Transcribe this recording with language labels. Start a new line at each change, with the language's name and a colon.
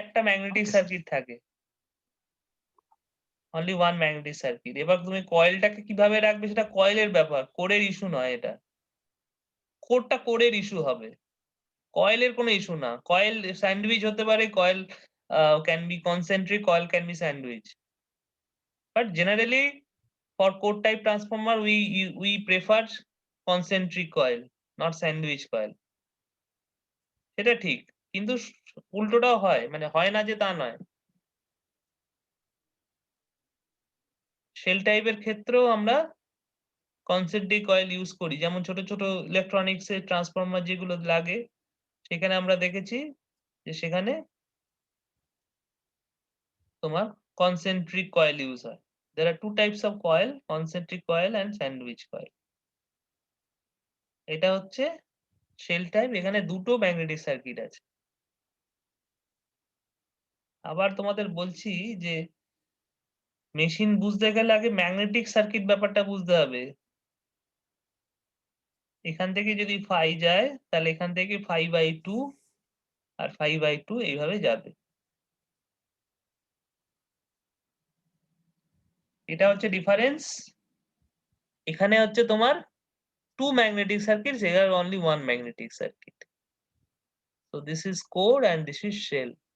Bangla: একটা magnetic circuit থাকে,
English: Only one magnetic circuit.
Bangla: এবার তুমি কয়েলটাকে কিভাবে রাখবে সেটা কয়েলের ব্যাপার, কোরের ইস্যু নয় এটা। কোডটা কোরের ইস্যু হবে, কয়েলের কোনো ইস্যু না। কয়েল স্যান্ডউইচ হতে পারে,
English: Coil can be concentric, coil can be sandwich. But generally for core type transformer we prefer concentric coil, not sandwich coil.
Bangla: সেটা ঠিক, কিন্তু উল্টোটাও হয়, মানে হয় না যে তা নয়। শেল টাইপের ক্ষেত্রেও আমরা কনসেন্ট্রিক কয়েল ইউজ করি, যেমন ছোট ছোট ইলেকট্রনিক্স এর ট্রান্সফরমার যেগুলো লাগে, সেখানে আমরা দেখেছি যে সেখানে তোমার কনসেন্ট্রিক কয়েল ইউজ হয়।
English: There are two types of coil, concentric coil and sandwich coil.
Bangla: এটা হচ্ছে শেল টাইপ, এখানে দুটো ম্যাগনেটিক সার্কিট আছে। আবার তোমাদের বলছি যে মেশিন বুঝতে গেলে আগে ম্যাগনেটিক সার্কিট ব্যাপারটা বুঝতে হবে। এখান থেকে যদি ফাই যায়, তাহলে এখান থেকে 5/2 আর 5/2 এইভাবে যাবে। এটা হচ্ছে ডিফারেন্স। এখানে হচ্ছে তোমার টু ম্যাগনেটিক সার্কিট, সেখানে
English: Only one magnetic circuit. So this is core and this is shell.